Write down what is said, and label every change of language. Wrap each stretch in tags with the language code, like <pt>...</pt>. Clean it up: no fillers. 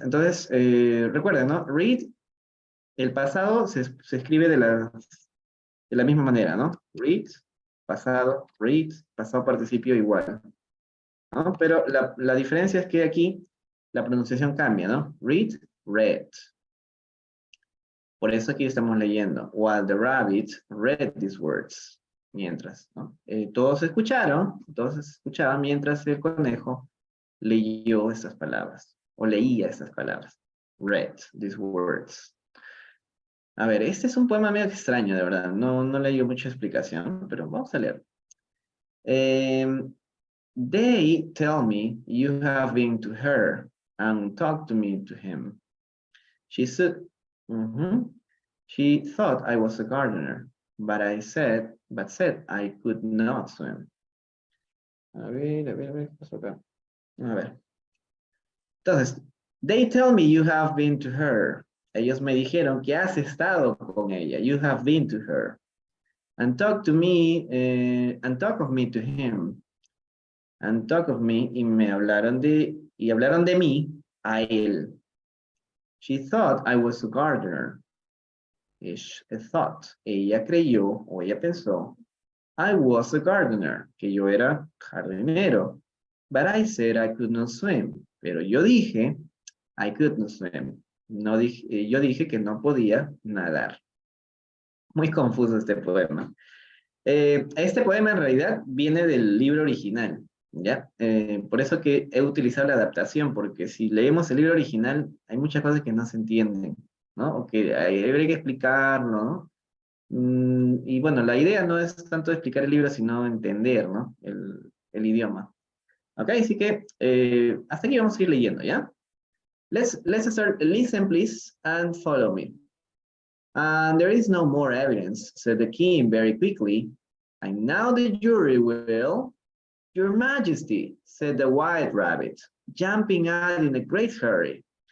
<es>Entonces, recuerden, ¿no? Read, el pasado se escribe de la misma manera, ¿no? Read, pasado participio igual, ¿no? Pero la diferencia es que aquí la pronunciación cambia, ¿no? Read, read. Por eso aquí estamos leyendo.</es> <en>While the rabbit read these words.</en> <es>Mientras, ¿no? Todos escuchaban mientras el conejo leyó estas palabras. O leía estas palabras. Read these words. A ver, este es un poema medio extraño, de verdad. No leí mucha explicación, pero vamos a leer.</es> <en>They tell me you have been to her and talked to me to him. She said, she thought I was a gardener, but said I could not swim.</en> <es>A ver, ¿qué pasó acá? A ver. Entonces,</es> <en>they tell me you have been to her.</en> <es>Ellos me dijeron que has estado con ella.</es> <en>You have been to her. And talk to me, and talk of me to him. And talk of me,</en> <es>y hablaron de mí a él.</es> <en>She thought I was a gardener.</en> <es>She thought, ella creyó, o ella pensó, I was a gardener, que yo era jardinero.</es> <en>But I said I could not swim.</en> <es>Pero yo dije,</es> <en>I could not swim.</en> <es>No dije, yo dije que no podía nadar. Muy confuso este poema. Este poema en realidad viene del libro original, ¿ya? Por eso que he utilizado la adaptación, porque si leemos el libro original, hay muchas cosas que no se entienden, ¿no? O que habría que explicarlo, ¿no? Y bueno, la idea no es tanto explicar el libro, sino entender, ¿no? El idioma. Ok, así que hasta aquí vamos a ir leyendo, ¿ya?</es> <en>Let's start. Listen, please, and follow me. And there is no more evidence, said the king very quickly. And now the jury will... Your Majesty, said the white rabbit, jumping out in a great hurry.</en>